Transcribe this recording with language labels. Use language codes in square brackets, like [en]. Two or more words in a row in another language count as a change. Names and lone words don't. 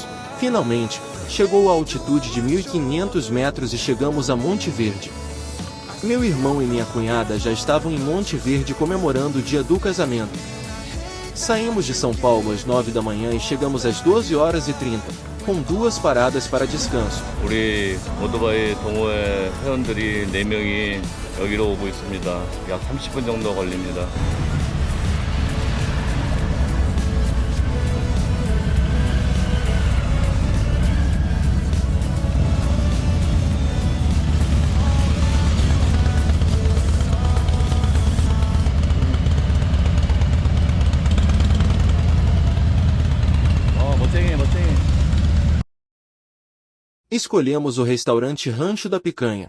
[pt] Finalmente, chegou à altitude de 1.500 metros e chegamos a Monte Verde. Meu irmão e minha cunhada já estavam em Monte Verde comemorando o dia do casamento. Saímos de São Paulo às 9 da manhã e chegamos às 12h30, com 2 paradas para descanso. [ko] 우리 오토바이 동호회 회원들이 4명이 여기로 오고 있습니다. 약 30분 정도 걸립니다. [pt] Escolhemos o restaurante Rancho da Picanha.